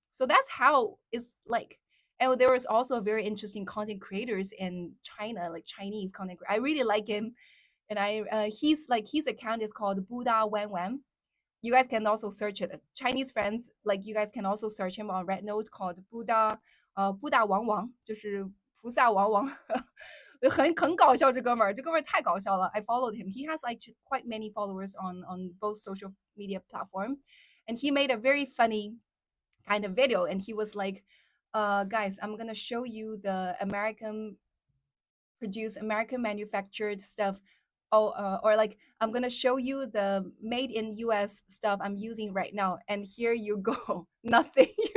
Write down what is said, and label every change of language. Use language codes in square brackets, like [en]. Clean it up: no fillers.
[en] So that's how it's like. And there was also a very interesting content creators in China, like Chinese content. I really like him, and he's like his account is called Buddha Wan Wan. You guys can also search it. Chinese friends, like you guys can also search him on Red Note called Buddha, Buddha Wang Wang, [zh] 就是菩萨王王。很搞笑，这哥们儿太搞笑了。 [en] I followed him. He has like quite many followers on both social media platform, and he made a very funny kind of video. And he was like, guys, I'm gonna show you the American produced, American manufactured stuff. Oh, or like I'm gonna show you the made in US stuff I'm using right now, and here you go. Nothing.